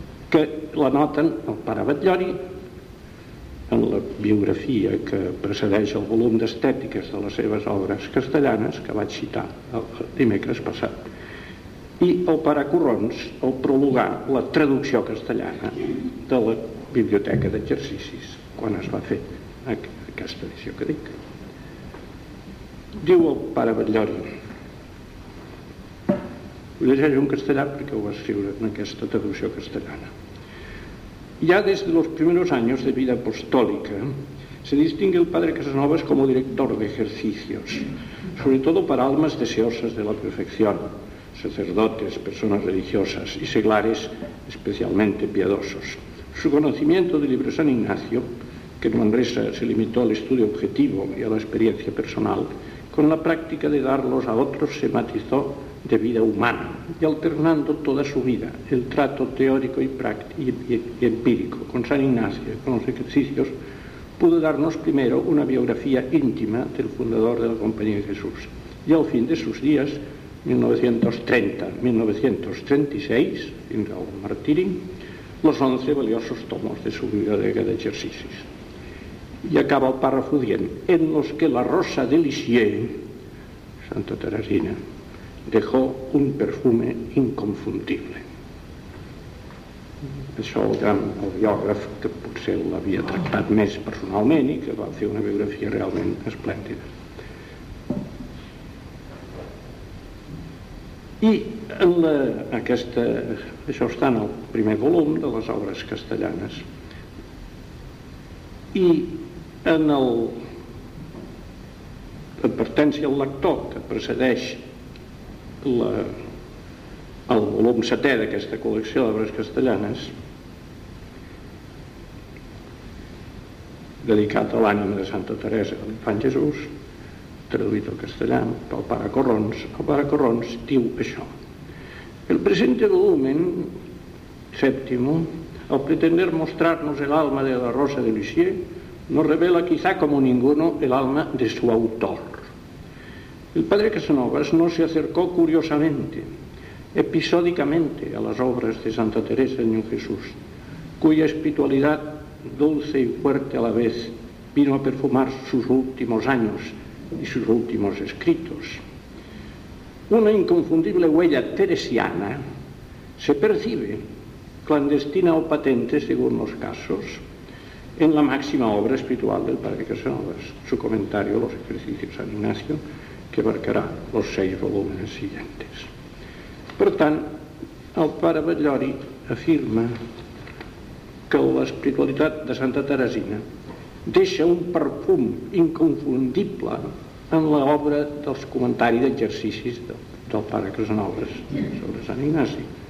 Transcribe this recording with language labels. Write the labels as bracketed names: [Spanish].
[Catalan] que la noten el pare Batllori en la biografia que precedeix el volum d'estètiques de les seves obres castellanes, que vaig citar el dimecres passat, i el pare Corrons, el prologar la traducció castellana de la Biblioteca d'Exercicis, quan es va fer aquesta edició que dic. Diu el pare Batllori, ho llegeixo en castellà perquè ho va escriure en aquesta traducció castellana. Ja des dels primers anys de vida apostòlica [Spanish] se distingue el padre Casanovas como director de ejercicios, sobre todo para almas deseosas de la perfección, sacerdotes, personas religiosas y seglares especialmente piadosos. Su conocimiento del libro San Ignacio, que en Manresa se limitó al estudio objetivo y a la experiencia personal, con la práctica de darlos a otros se matizó de vida humana y alternando toda su vida el trato teórico y empírico con San Ignacio y con los ejercicios, pudo darnos primero una biografía íntima del fundador de la Compañía de Jesús. Y al fin de sus días, 1930-1936, fin del martirio, los 11 valiosos tomos de su biblioteca de ejercicios. Y acaba el párrafo 10, en los que la rosa de Lisieux, Santa Teresina, dejó un perfume inconfundible. [Catalan] Això el gran biògraf, que potser l'havia tractat més personalment i que va fer una biografia realment esplèndida. I en la, aquesta, això està en el primer volum de les obres castellanes. I en el advertència al lector que precedeix la, el volum setè d'aquesta col·lecció d'obres castellanes, dedicat a l'ànima de Santa Teresa de l'Infant Jesús, traduït al castellà pel pare Corrons, el pare Corrons diu això: [Spanish] el presente volumen, séptimo, al pretender mostrarnos el alma de la Rosa de Lisieux, nos revela quizá como ninguno el alma de su autor. El padre Casanovas no se acercó curiosamente, episódicamente, a las obras de Santa Teresa del Niño Jesús, cuya espiritualidad dulce y fuerte a la vez vino a perfumar sus últimos años y sus últimos escritos. Una inconfundible huella teresiana se percibe, clandestina o patente según los casos, en la máxima obra espiritual del padre Casanovas, su comentario a los ejercicios de San Ignacio, que abarcará los 6 volúmenes siguientes. [Catalan] Per tant, el pare Batllori afirma que l'espiritualitat de Santa Teresina deixa un perfum inconfundible en l'obra dels comentaris d'exercicis del pare Casanovas sobre Sant Ignasi.